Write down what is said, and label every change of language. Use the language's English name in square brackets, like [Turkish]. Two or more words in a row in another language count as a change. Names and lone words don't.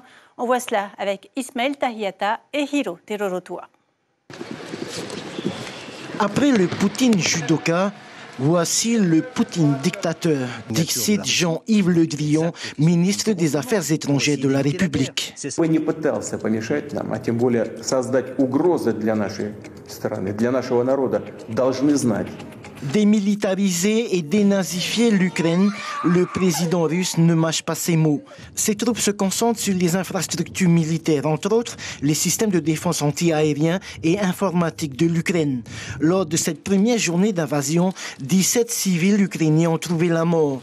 [French] On voit cela avec Ismaël Tahiata et Hiro Terorotua. Après le Poutine judoka, voici le Poutine dictateur, dixit Jean-Yves Le Drian, ministre des Affaires étrangères de la République. [Russian] Не пытался помешать нам, а тем более создать угрозы для нашей страны, для нашего народа, должны знать. [French] Démilitariser et dénazifier l'Ukraine, le président russe ne mâche pas ses mots. Ses troupes se concentrent sur les infrastructures militaires, entre autres les systèmes de défense anti-aériens et informatiques de l'Ukraine. Lors de cette première journée d'invasion, 17 civils ukrainiens ont trouvé la mort.